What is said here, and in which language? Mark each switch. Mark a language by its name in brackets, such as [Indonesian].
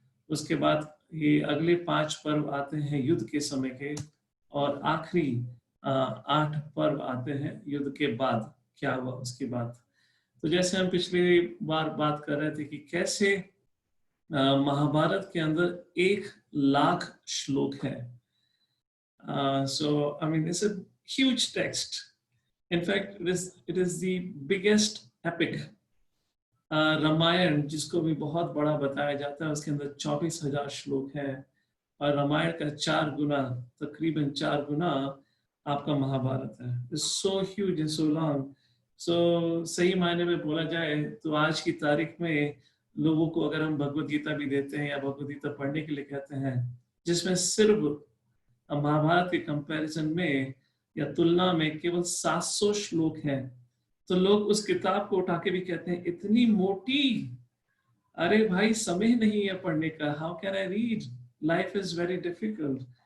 [Hindi] उसके बाद ये अगले 5 पर्व आते हैं युद्ध के समय के, और आखिरी 8 पर्व आते हैं युद्ध के बाद क्या हुआ उसके बाद. तो जैसे हम पिछली बार बात कर रहे थे कि कैसे महाभारत के अंदर 1,00,000 श्लोक है. [English] So I mean, it's a huge text. In fact, it is the biggest epic. [Hindi] Ramayan, जिसको भी बहुत बड़ा बताया जाता है, उसके अंदर 24,000 श्लोक है, और रामायण का 4 गुना, तकरीबन 4 गुना आपका महाभारत है. [English] It's so huge and so long. [Hindi] So सही मायने में बोला जाए तो आज की तारीख में लोगों को अगर हम भगवद गीता भी देते हैं या भगवद गीता पढ़ने के लिए कहते हैं, जिसमें सिर्फ महाभारत के कंपैरिजन में या तुलना में केवल 700 श्लोक हैं, तो लोग उस किताब को उठा के भी कहते हैं इतनी मोटी, अरे भाई समय नहीं है पढ़ने का, [English] How can I read, life is very difficult.